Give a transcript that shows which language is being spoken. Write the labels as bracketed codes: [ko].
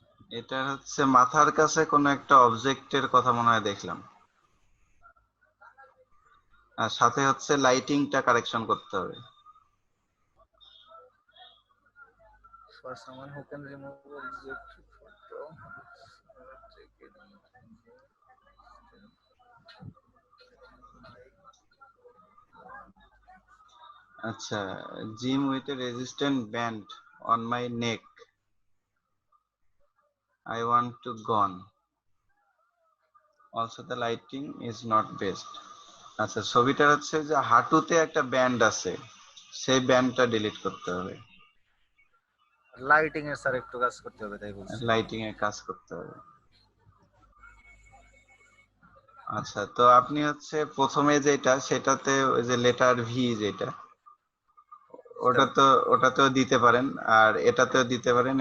[bn] এটা হচ্ছে মাথার কাছে কোনো একটা অবজেক্টের কথা মনে হয় দেখলাম। আর সাথে হচ্ছে লাইটিংটা কারেকশন করতে হবে। [en] For someone who can remove object photo. [bn] আচ্ছা, [en] Gym with a resistant band on my neck, I want to gone. Also the lighting is not best. [bn] আচ্ছা, ছবিটা হচ্ছে যে হাঁটুতে একটা ব্যান্ড আছে, সেই ব্যান্ডটা ডিলিট করতে হবে। লাইটিং এর স্যার একটু কাজ করতে হবে তাই বলছি। লাইটিং এর কাজ করতে হবে। আচ্ছা, তো আপনি হচ্ছে প্রথমে যেটা সেটাতে ওই যে লেটার ভি যেটা, ওটাতেও দিতে পারেন, আর এটাতেও দিতে পারেন।